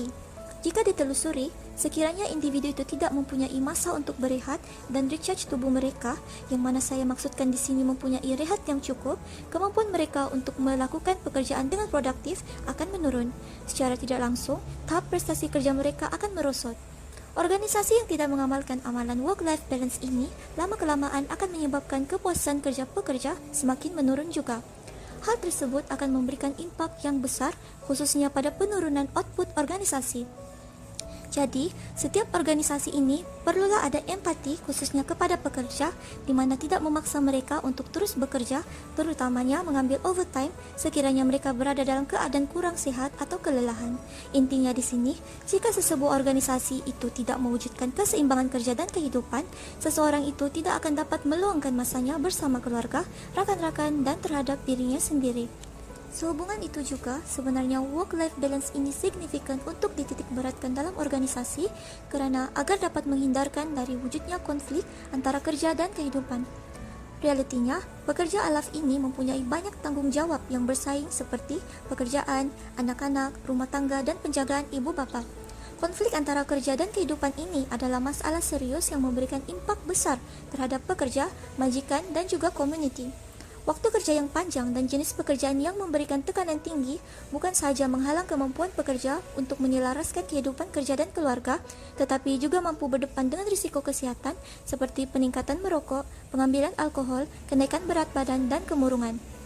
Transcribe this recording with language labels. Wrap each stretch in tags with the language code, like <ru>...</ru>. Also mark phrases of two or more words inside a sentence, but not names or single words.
<ms>Jika ditelusuri, sekiranya individu itu tidak mempunyai masa untuk berehat dan recharge tubuh mereka, yang mana saya maksudkan di sini mempunyai rehat yang cukup, kemampuan mereka untuk melakukan pekerjaan dengan produktif akan menurun. Secara tidak langsung, tahap prestasi kerja mereka akan merosot. Organisasi yang tidak mengamalkan amalan</ms> <en>work-life balance</en> <ms>ini, lama-kelamaan akan menyebabkan kepuasan kerja pekerja semakin menurun juga. Hal tersebut akan memberikan impak yang besar, khususnya pada penurunan output organisasi. Jadi, setiap organisasi ini perlulah ada empati khususnya kepada pekerja di mana tidak memaksa mereka untuk terus bekerja, terutamanya mengambil overtime sekiranya mereka berada dalam keadaan kurang sehat atau kelelahan. Intinya di sini, jika sesebuah organisasi itu tidak mewujudkan keseimbangan kerja dan kehidupan, seseorang itu tidak akan dapat meluangkan masanya bersama keluarga, rakan-rakan, dan terhadap dirinya sendiri. Sehubungan itu juga, sebenarnya</ms> <en>work-life balance</en> <ms>ini signifikan untuk dititik beratkan dalam organisasi karena agar dapat menghindarkan dari wujudnya konflik antara kerja dan kehidupan. Realitinya, pekerja alaf ini mempunyai banyak tanggung jawab yang bersaing seperti pekerjaan, anak-anak, rumah tangga, dan penjagaan ibu bapa. Konflik antara kerja dan kehidupan ini adalah masalah serius yang memberikan impak besar terhadap pekerja, majikan, dan juga community. Waktu kerja yang panjang dan jenis pekerjaan yang memberikan tekanan tinggi bukan sahaja menghalang kemampuan pekerja untuk menyelaraskan kehidupan kerja dan keluarga, tetapi juga mampu berdepan dengan risiko kesehatan seperti peningkatan merokok, pengambilan alkohol, kenaikan berat badan, dan kemurungan.</ms>